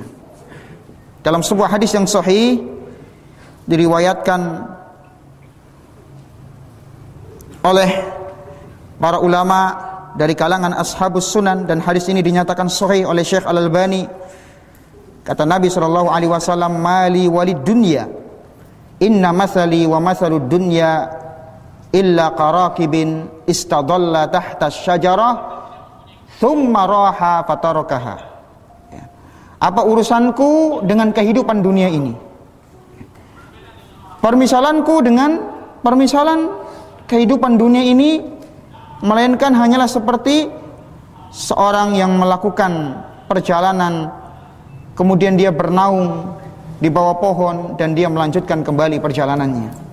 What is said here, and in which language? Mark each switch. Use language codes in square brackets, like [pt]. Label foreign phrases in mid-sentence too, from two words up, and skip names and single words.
[id] Dalam sebuah hadis yang sahih diriwayatkan oleh para ulama dari kalangan [ar] أصحاب السنن, [id] dan hadis ini dinyatakan sahih oleh Syekh Al-Albani. Kata Nabi SAW, [ar] ما لي وللدنيا، إن مثلي ومثل الدنيا إلا كراكب استظل تحت شجرة ثم راح فتركها. [id] Apa urusanku dengan kehidupan dunia ini? Permisalanku dengan permisalan kehidupan dunia ini melainkan hanyalah seperti seorang yang melakukan perjalanan, kemudian dia bernaung di bawah pohon dan dia melanjutkan kembali perjalanannya.